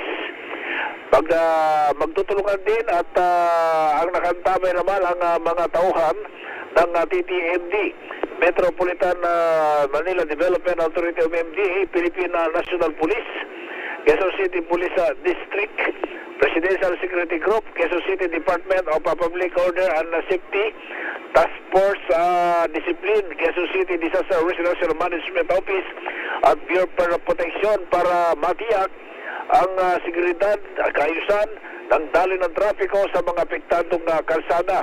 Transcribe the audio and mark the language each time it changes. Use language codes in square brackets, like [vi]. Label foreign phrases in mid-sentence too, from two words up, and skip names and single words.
[tl] Magtutulungan din at ang nakantamay naman ang mga tauhan ng TTMD, Metropolitan Manila Development Authority of MDA, Philippine National Police, Quezon City Police District, Presidential Security Group, Quezon City Department of Public Order and Safety, Task Force Discipline, Quezon City Disaster Residential Management Office at Bureau of Protection para matiyak ang seguridad, kaayusan ng daloy ng trapiko sa mga apektadong kalsada.